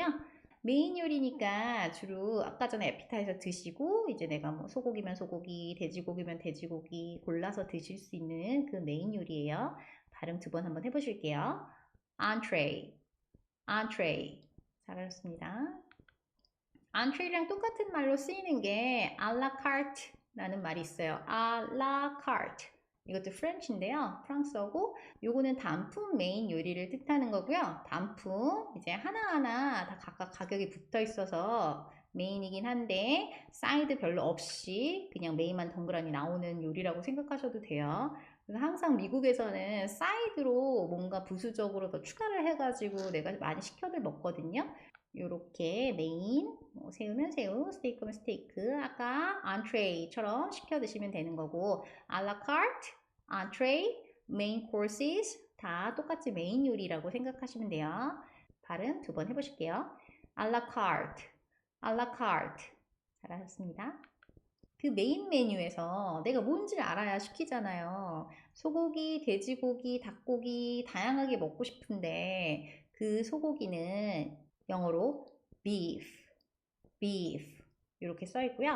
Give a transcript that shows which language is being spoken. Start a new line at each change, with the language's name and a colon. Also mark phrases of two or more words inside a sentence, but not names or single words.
Korean: 메인 요리니까 주로 아까 전에 에피타이저 드시고 이제 내가 뭐 소고기면 소고기, 돼지고기면 돼지고기 골라서 드실 수 있는 그 메인 요리예요. 발음 두 번 한번 해보실게요.
English: entree, entree.
Korean: 잘하셨습니다. entree랑 똑같은 말로 쓰이는 게
French: à la carte
Korean: 라는 말이 있어요.
French: à la carte.
Korean: 이것도 프렌치인데요. 프랑스어고 요거는 단품 메인 요리를 뜻하는 거고요. 단품 이제 하나하나 다 각각 가격이 붙어 있어서 메인이긴 한데 사이드 별로 없이 그냥 메인만 덩그러니 나오는 요리라고 생각하셔도 돼요. 그래서 항상 미국에서는 사이드로 뭔가 부수적으로 더 추가를 해가지고 내가 많이 시켜들 먹거든요. 요렇게 메인, 뭐 새우면 새우, 스테이크면 스테이크, 아까 entree처럼 시켜 드시면 되는 거고
French: à la carte,
English: entree, main courses
Korean: 다 똑같이 메인 요리라고 생각하시면 돼요. 발음 두 번 해보실게요.
French: à la carte, à la carte 잘하셨습니다.
Korean: 그 메인 메뉴에서 내가 뭔지를 알아야 시키잖아요. 소고기, 돼지고기, 닭고기 다양하게 먹고 싶은데 그 소고기는 영어로
English: beef, beef
Korean: 이렇게 써 있고요.